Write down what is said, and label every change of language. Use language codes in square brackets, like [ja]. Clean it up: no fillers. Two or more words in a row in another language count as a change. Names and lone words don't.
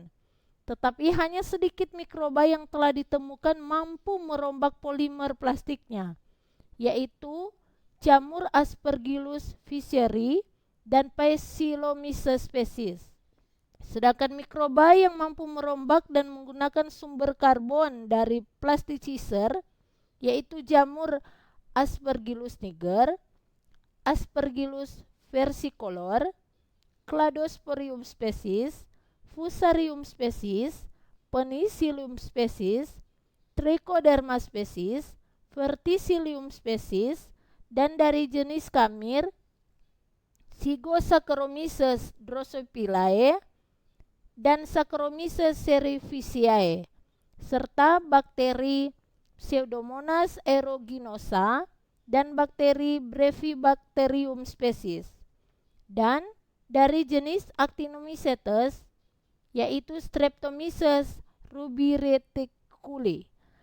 [id] Tetapi hanya sedikit mikroba yang telah ditemukan mampu merombak polimer plastiknya, yaitu jamur Aspergillus fischeri dan Phaeolomyces species. Sedangkan mikroba yang mampu merombak dan menggunakan sumber karbon dari plasticizer, yaitu jamur Aspergillus niger, Aspergillus versicolor, Cladosporium species, Fusarium species, Penicillium species, Trichoderma species, Verticillium species, dan dari jenis kamir Zygosacharomyces drosophilae dan Saccharomyces cerevisiae, serta bakteri Pseudomonas aeruginosa dan bakteri Brevibacterium species, dan dari jenis Actinomycetes yaitu Streptomyces rubireticuli.